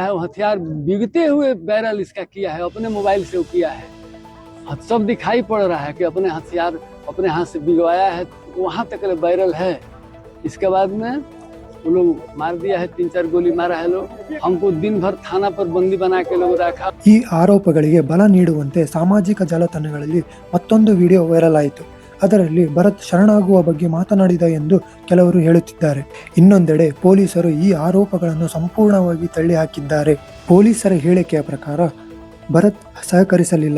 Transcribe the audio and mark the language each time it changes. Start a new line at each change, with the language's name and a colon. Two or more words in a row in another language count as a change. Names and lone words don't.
Hindi: वो हथियार बिगते हुए बैरल इसका किया है, अपने मोबाइल से वो किया है। सब दिखाई पड़ रहा है कि अपने हथियार अपने हाथ से बिगवाया है, वहां तक वायरल है। इसके बाद में वो लोग मार दिया है, 3-4 गोली मारा है लोग। हमको दिन भर थाना पर बंदी बना के लोग रखा।
Kannada: ಈ ಆರೋಪಗಳಿಗೆ ಬಲ ನೀಡುವಂತೆ ಸಾಮಾಜಿಕ ಜಾಲತಾಣಗಳಲ್ಲಿ ಮತ್ತೊಂದು ವಿಡಿಯೋ ವೈರಲ್ ಆಯಿತು. ಅದರಲ್ಲಿ ಭರತ್ ಶರಣಾಗುವ ಬಗ್ಗೆ ಮಾತನಾಡಿದ ಎಂದು ಕೆಲವರು ಹೇಳುತ್ತಿದ್ದಾರೆ. ಇನ್ನೊಂದೆಡೆ ಪೊಲೀಸರು ಈ ಆರೋಪಗಳನ್ನು ಸಂಪೂರ್ಣವಾಗಿ ತಳ್ಳಿಹಾಕಿದ್ದಾರೆ. ಪೊಲೀಸರ ಹೇಳಿಕೆಯ ಪ್ರಕಾರ ಭರತ್ ಸಹಕರಿಸಲಿಲ್ಲ.